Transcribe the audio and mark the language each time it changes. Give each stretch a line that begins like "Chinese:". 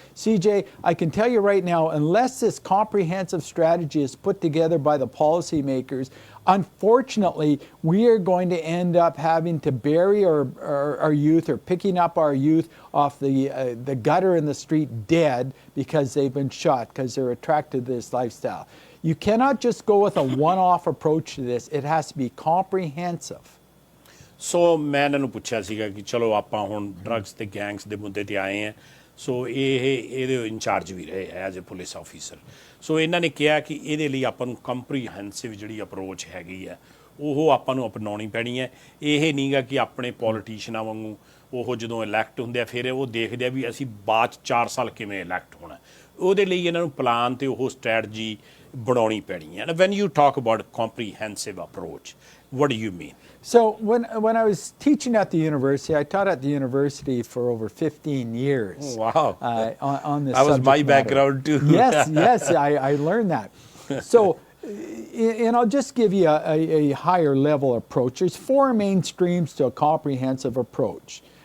English: CJ, I can tell you right now, unless this comprehensive strategy is put together by the policymakers, unfortunately, we are going to end up having to bury our youth, or picking up our youth off the gutter in the street dead because they've been shot because they're attracted to this lifestyle. You cannot just go with a one-off approach to this. It has to be comprehensive.
Punjabi: ਸੋ ਮੈਂ ਇਹਨਾਂ ਨੂੰ ਪੁੱਛਿਆ ਸੀਗਾ ਕਿ ਚਲੋ ਆਪਾਂ ਹੁਣ drugs ਤੇ ਗੈਂਗਸ ਦੇ ਮੁੱਦੇ ਤੇ ਆਏ ਹਾਂ, ਸੋ ਇਹਦੇ ਇੰਚਾਰਜ ਵੀ ਰਹੇ
English: As a police officer.
Punjabi: ਸੋ ਇਹਨਾਂ ਨੇ ਕਿਹਾ ਕਿ ਇਹਦੇ ਲਈ ਆਪਾਂ ਨੂੰ ਕੰਪਰੀਹੈਂਸਿਵ ਜਿਹੜੀ ਅਪਰੋਚ ਹੈਗੀ ਹੈ ਉਹ ਆਪਾਂ ਨੂੰ ਅਪਣਾਉਣੀ ਪੈਣੀ ਹੈ। ਇਹ ਨਹੀਂਗਾ ਕਿ ਆਪਣੇ ਪੋਲੀਟੀਸ਼ੀਅਨਾਂ ਵਾਂਗੂ ਉਹ ਜਦੋਂ ਇਲੈਕਟ ਹੁੰਦੇ ਆ ਫਿਰ ਉਹ ਦੇਖਦੇ ਆ ਵੀ ਅਸੀਂ ਬਾਅਦ 'ਚ 4 ਸਾਲ ਕਿਵੇਂ ਇਲੈਕਟ ਹੋਣਾ, ਉਹਦੇ ਲਈ ਇਹਨਾਂ ਨੂੰ ਪਲਾਨ ਤੇ ਉਹ ਸਟ੍ਰੈਟਜੀ ਬਣਾਉਣੀ ਪੈਣੀ ਹੈ।
English: When you talk about comprehensive approach, what do you mean? So when I was teaching at the university, I taught at the university for over 15 years. Oh, wow. On this that was my subject background too. Yes, I learned that. So, and I'll just give you a higher level approach. There's 4 main streams to a comprehensive approach.